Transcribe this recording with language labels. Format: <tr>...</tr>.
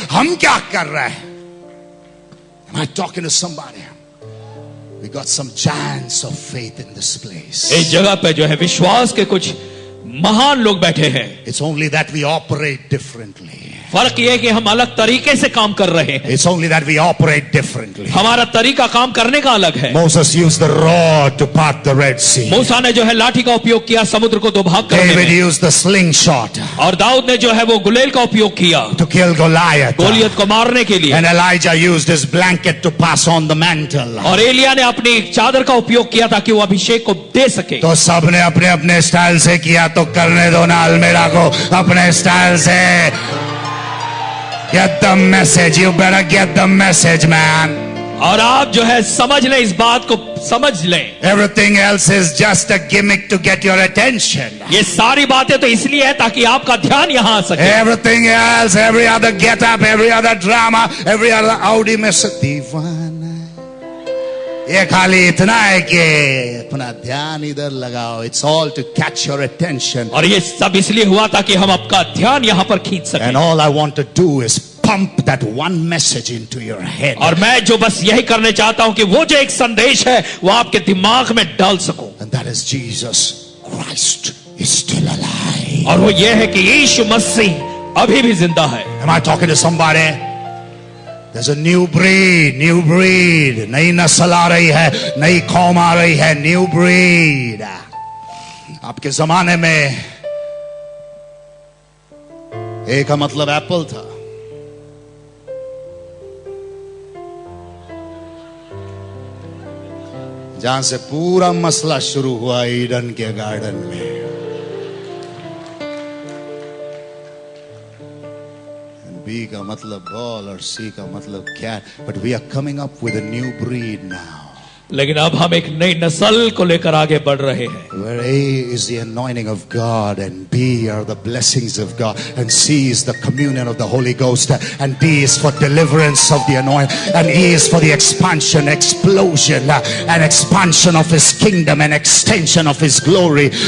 <hi>हम क्या कर रहे हैं?</hi> <en>Am I talking to somebody? We got some giants of faith in this place.</en> <hi>इस जगह पे जो है विश्वास के कुछ महान लोग बैठे हैं।</hi> <en>It's only that we operate differently.</en> <hi>फर्क ये है कि हम अलग तरीके से काम कर रहे हैं।</hi> <en>It's only that we operate differently.</en> <hi>हमारा तरीका काम करने का अलग है।</hi> <en>Moses used the rod to part the Red Sea.</en> <hi>मूसा ने जो है लाठी का उपयोग किया समुद्र को दो भाग करने</hi> <en>David</en> <hi>में,</hi> <en>used the slingshot</en> <hi>और दाऊद ने जो है वो गुलेल का उपयोग किया</hi> <en>to kill Goliath.</en> <hi>गोलियत को मारने के लिए,</hi> <en>And Elijah used his blanket to pass on the mantle.</en> <hi>और एलिया ने अपनी चादर का उपयोग किया ताकि वो अभिषेक को दे सके। तो सबने अपने अपने स्टाइल से किया, तो करने दो ना अलमेरा को अपने स्टाइल से।</hi> <en>Get the message. You better get the message, man.</en> <hi>और आप जो है समझ लें, इस बात को समझ लें।</hi> <en>Everything else is just a gimmick to get your attention.</en> <hi>ये सारी बातें तो इसलिए है ताकि आपका ध्यान यहाँ आ सके।</hi> <en>Everything else, every other</en> <hi>get up, every other drama, every other Audi में से दीवाना, ये खाली इतना है कि अपना ध्यान इधर लगाओ।</hi> <en>It's all to catch your attention.</en> <hi>और ये सब इसलिए हुआ ताकि हम आपका ध्यान यहाँ पर खींच सकें।</hi> <en>And all I want to do is pump that one message into your head.</en> <hi>और मैं जो बस यही करने चाहता हूं कि वो जो एक संदेश है वो आपके दिमाग में डाल सकूं,</hi> <en>And that is Jesus Christ is still alive.</en> <hi>और वो ये है कि यीशु मसीह अभी भी जिंदा है।</hi> <en>Am I talking to somebody? There's a new breed,</en> <hi>नई नस्ल आ रही है, नई कौम आ रही है,</hi> <en>new breed.</en> <hi>आपके जमाने में ए का मतलब एप्पल था, जहां से पूरा मसला शुरू हुआ ईडन के गार्डन में। B का मतलब बॉल और C का मतलब cat,</hi> <en>but we are coming up with a new breed now.</en> <hi>लेकिन अब हम एक नई नस्ल को लेकर आगे बढ़ रहे हैं,</hi> <en>Where A is the anointing of God, and B are the blessings of God, and C is the communion of the Holy Ghost, and D is for deliverance of the anointing, and E is for the expansion, explosion, and expansion of His kingdom and extension of His glory.</en>